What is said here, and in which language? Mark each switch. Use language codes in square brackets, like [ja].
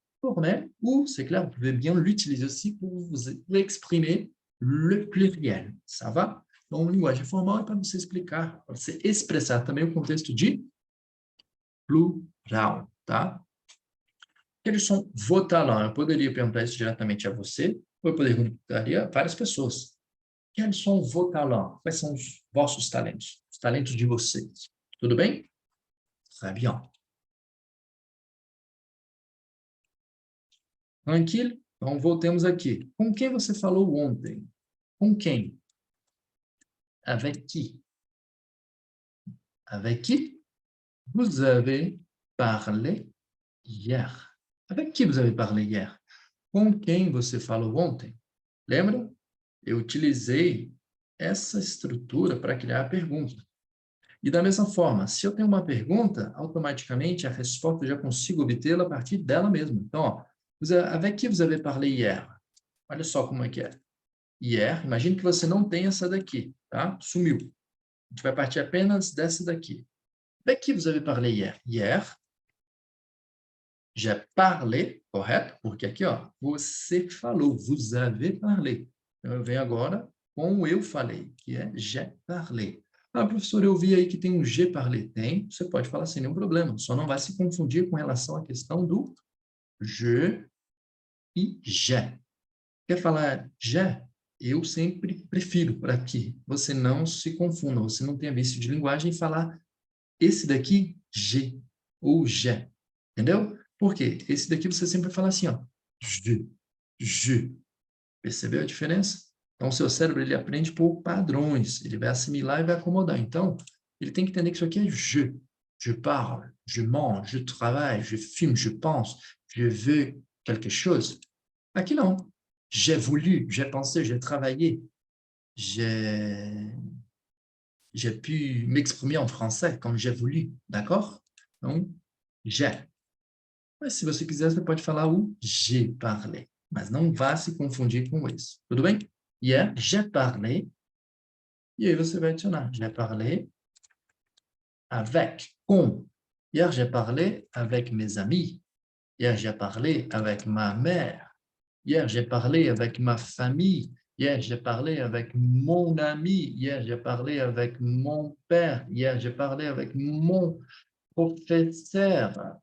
[fr] Formel, ou, c'est clair, vous pouvez bien l'utiliser aussi pour exprimer le pluriel. Ça va? [pt] Então, linguagem formal é para você explicar, para você expressar também o contexto de plural, tá? Quais são [fr] vos talents? [pt] Eu poderia perguntar isso diretamente a você, ou eu perguntaria a várias pessoas. Quais são vos talents? Quais são os vossos talentos? Os talentos de vocês. Tudo bem? [fr] Très bien. [pt] Tranquilo? Então, voltemos aqui. Com quem você falou ontem? Com quem? [fr] Avec qui? Avec qui vous avez parlé hier? Avec qui vous avez parlé hier? [pt] Com quem você falou ontem? Lembra? Eu utilizei essa estrutura para criar a pergunta. E da mesma forma, se eu tenho uma pergunta, automaticamente a resposta eu já consigo obtê-la a partir dela mesma. Então, ó, [fr] avec qui vous avez parlé hier? [pt] Olha só como é que é. Hier, imagine que você não tem essa daqui, tá? Sumiu. A gente vai partir apenas dessa daqui. [fr] Avec qui vous avez parlé hier? Hier, j'ai parlé, [pt] correto? Porque aqui, ó, você falou, [fr] vous avez parlé. [pt] Então, eu venho agora com o eu falei, que é j'ai parlé. Ah, professor, eu vi aí que tem um j'ai parlé. Tem, você pode falar sem nenhum problema, só não vai se confundir com relação à questão do je e j'ai. Quer falar j'ai? Eu sempre prefiro para que você não se confunda, você não tenha vício de linguagem e falar esse daqui, j'ai, ou j'ai, entendeu? Por quê? Esse daqui você sempre fala assim, ó, je. Percebeu a diferença? Então, o seu cérebro, ele aprende por padrões, ele vai assimilar e vai acomodar. Então, ele tem que entender que isso aqui é je. [fr] Je parle, je mange, je travaille, je filme, je pense, je veux quelque chose. [pt] Aqui não. [fr] J'ai voulu, j'ai pensé, j'ai travaillé, j'ai pu m'exprimer en français comme j'ai voulu, d'accord? Donc, j'ai. [pt] Mas se você quiser, você pode falar o j'ai parlé, mas não vá se confundir com esse, tudo bem? E é j'ai parlé, e aí você vai adicionar j'ai parlé avec, com. [fr] Hier, j'ai parlé avec mes amis. Hier, j'ai parlé avec ma mère. Hier, j'ai parlé avec ma famille. Hier, j'ai parlé avec mon ami. Hier, j'ai parlé avec mon père. Hier, j'ai parlé avec mon professeur.